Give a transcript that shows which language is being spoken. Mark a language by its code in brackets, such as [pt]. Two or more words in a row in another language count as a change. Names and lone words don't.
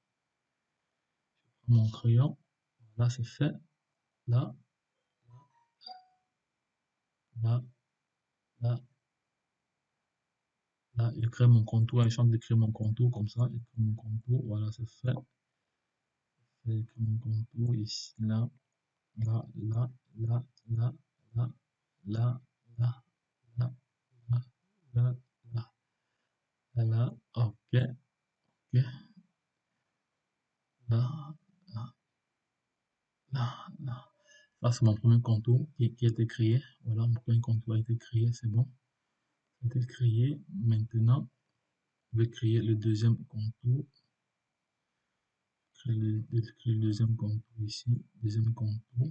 [fr] Mon crayon, là, c'est fait. Là, là, là, là, je crée mon contour. Je chante de créer mon contour comme ça. Je crée mon contour, voilà, c'est fait. Avec mon contour ici, là, là, là, là, là, là, là, là, là, là, là, là, là, là, ok, ok, là, là, là, là. Ça, c'est mon premier contour qui a été créé. Voilà, mon premier contour a été créé, c'est bon. Ça a été créé. Maintenant, je vais créer le deuxième contour. Créer le deuxième contour ici. Deuxième contour.